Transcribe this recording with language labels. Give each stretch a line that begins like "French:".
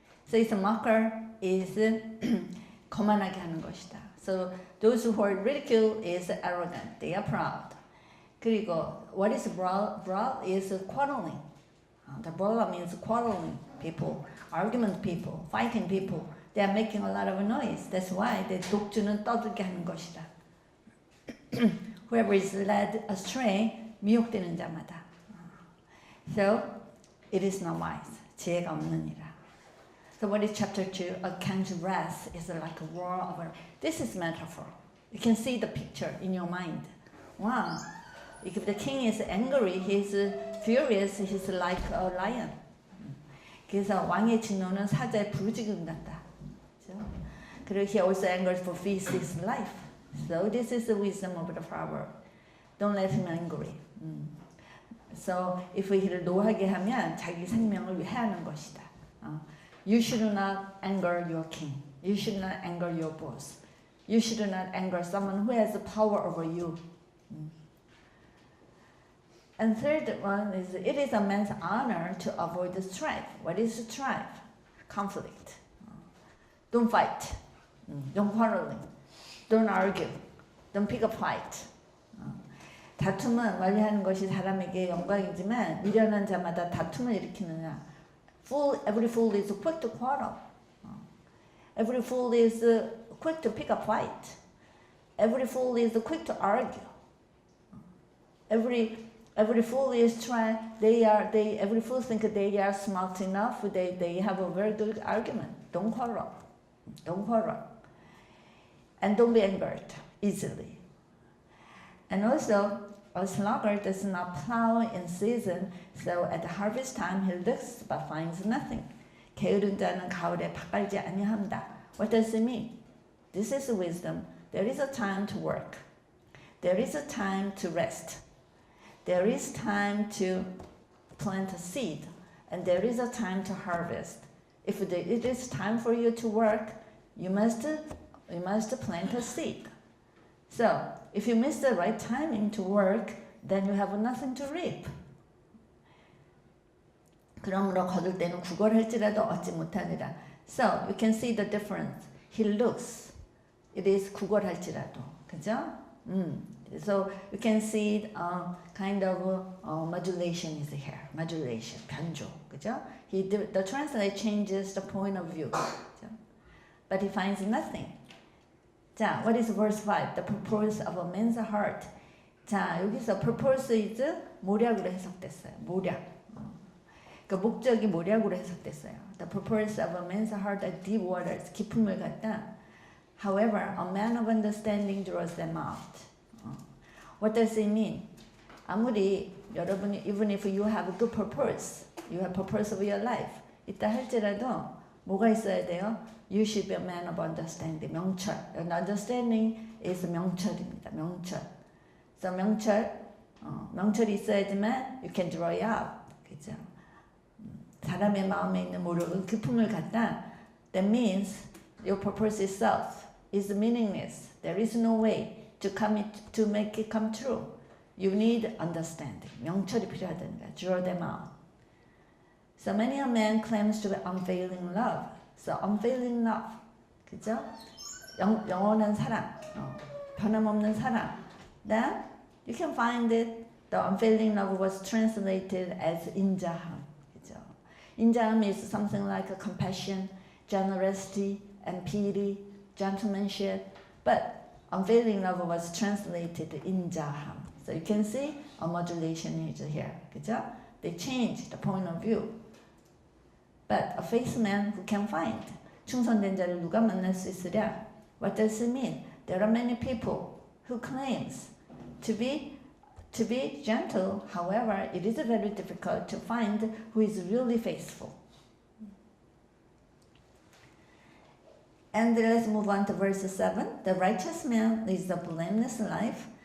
English: So its marker is
Korean: 거만하게 하는 것이다.
English: So those who are ridicule is arrogant. They are proud. 그리고 what is brawl? Brawl is quarreling. The brawl means quarreling people, argument people, fighting people. They are making a lot of noise. That's why the
Korean: 독주는 떠들게 하는 것이다.
English: Whoever is led astray,
Korean: 미혹되는 자마다.
English: So it is not wise.
Korean: 지혜가 없느니라.
English: So what is chapter 2? A king's wrath is like a roar of a... This is metaphor. You can see the picture in your mind. Wow. If the king is angry, he's furious, he's like a lion.
Korean: 그래서 왕의 진노는 사자의 부르짖음 같다.
English: 그리고 he also angers for his life. So this is the wisdom of the proverb. Don't let him angry. So if he
Korean: 를 노하게 하면 자기 생명을 위해하는 것이다.
English: You should not anger your king. You should not anger your boss. You should not anger someone who has the power over you. And third one is, it is a man's honor to avoid the strife. What is strife? Conflict. Don't fight. Don't quarrel. Don't argue. Don't pick a fight.
Korean: 다툼은 멀리하는 것이 사람에게 영광이지만 미련한 자마다 다툼을 일으키느냐.
English: Every fool is quick to quarrel. Every fool is quick to pick a fight. Every fool is quick to argue. Every fool is trying. Every fool think they are smart enough. They have a very good argument. Don't quarrel. Don't quarrel. And don't be angered easily. And also, a sluggard does not plow in season, so at the harvest time he looks but finds nothing.
Korean: 게으른 자는 가을에 밭갈지 아니합니다.
English: What does it mean? This is wisdom. There is a time to work. There is a time to rest. There is time to plant a seed. And there is a time to harvest. If it is time for you to work, you must plant a seed. So, if you miss the right timing to work, then you have nothing to reap.
Korean: 그러므로 거둘 때는 구걸할지라도 얻지 못하니라.
English: So, you can see the difference. He looks. It is 구걸할지라도.
Korean: 그죠?
English: So, you can see kind of modulation is here. Modulation, 변조. 그죠? The translator changes the point of view. 그죠? But he finds nothing. 자, what is verse 5? The purpose of a man's heart.
Korean: 자, 여기서
English: purpose is
Korean: 모략으로 해석됐어요. 모략. 그 목적이 모략으로 해석됐어요.
English: The purpose of a man's heart are deep waters.
Korean: 깊은 물 같다.
English: However, a man of understanding draws them out. What does it mean? 아무리 여러분이 even if you have a good purpose, you have purpose of your life,
Korean: 있다 할지라도 뭐가 있어야 돼요?
English: You should be a man of understanding.
Korean: 명철.
English: And understanding is 명철입니다.
Korean: 명철.
English: So
Korean: 명철이 있어야지만
English: you can draw it out.
Korean: 그죠? 사람의 마음에 있는 모르는 기품을 갖다.
English: That means your purpose itself is meaningless. There is no way to make it come true. You need understanding.
Korean: 명철이 필요하다는 거야.
English: Draw them out. So many a man claims to be unfailing love. So unfailing love, 그죠?
Korean: 영원한 사랑, 변함없는 사랑.
English: Then you can find it. The unfailing love was translated as 인자함, 그죠? 인자함 is something like a compassion, generosity, and pity, gentlemanship. But unfailing love was translated 인자함. So you can see a modulation is here, 그죠? They change the point of view. But a faithful man who can find.
Korean: 충성된 자를 누가 만날 수 있으랴?
English: What does it mean? There are many people who claims to be gentle. However, it is very difficult to find who is really faithful. And let's move on to verse 7. The righteous man leads a blameless life.